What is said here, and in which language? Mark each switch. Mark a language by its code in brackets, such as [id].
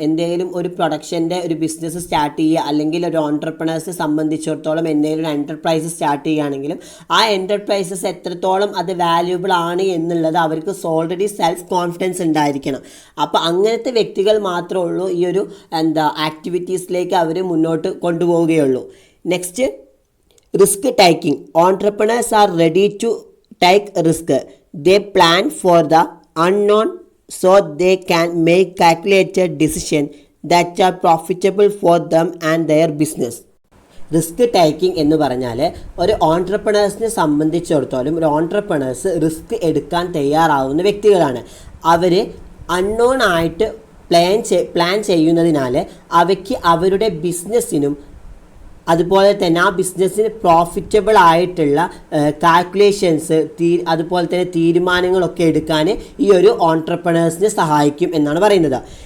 [ml] എന്തെങ്കിലും ഒരു പ്രൊഡക്ഷൻ്റെ ഒരു ബിസിനസ് സ്റ്റാർട്ട് ചെയ്യുക അല്ലെങ്കിൽ ഒരു ഓൺട്രപ്രണേഴ്സിനെ സംബന്ധിച്ചിടത്തോളം എന്തെങ്കിലും ഒരു എൻ്റർപ്രൈസ് സ്റ്റാർട്ട് ചെയ്യുകയാണെങ്കിലും ആ എൻ്റർപ്രൈസസ് എത്രത്തോളം അത് വാല്യൂബിൾ ആണ് എന്നുള്ളത് അവർക്ക് ഓൾറെഡി സെൽഫ് കോൺഫിഡൻസ് ഉണ്ടായിരിക്കണം. അപ്പോൾ അങ്ങനത്തെ വ്യക്തികൾ മാത്രമേ ഉള്ളൂ ഈ ഒരു ആക്ടിവിറ്റീസിലേക്ക് അവർ മുന്നോട്ട് കൊണ്ടുപോവുകയുള്ളൂ. [en] Next, risk taking. Entrepreneurs are ready to take risk. They plan for the unknown so they can make calculated decisions that are profitable for them and their business. [ml] Risk taking എന്ന് പറഞ്ഞാൽ ഒരു ഓൺട്രപ്രണേഴ്സിനെ സംബന്ധിച്ചിടത്തോളം ഒരു ഓൺട്രപ്രണേഴ്സ് റിസ്ക് എടുക്കാൻ തയ്യാറാവുന്ന വ്യക്തികളാണ്. അവർ unknown ആയിട്ട് plan ചെയ്യുന്നതിനാൽ അവയ്ക്ക് അവരുടെ ബിസിനസ്സിനും അതുപോലെ തന്നെ ആ ബിസിനസ്സിന് പ്രോഫിറ്റബിൾ ആയിട്ടുള്ള കാൽക്കുലേഷൻസ് അതുപോലെ തന്നെ തീരുമാനങ്ങളൊക്കെ എടുക്കാൻ ഈ ഒരു ഓൺട്രപ്രണേഴ്സിനെ സഹായിക്കും എന്നാണ് പറയുന്നത്.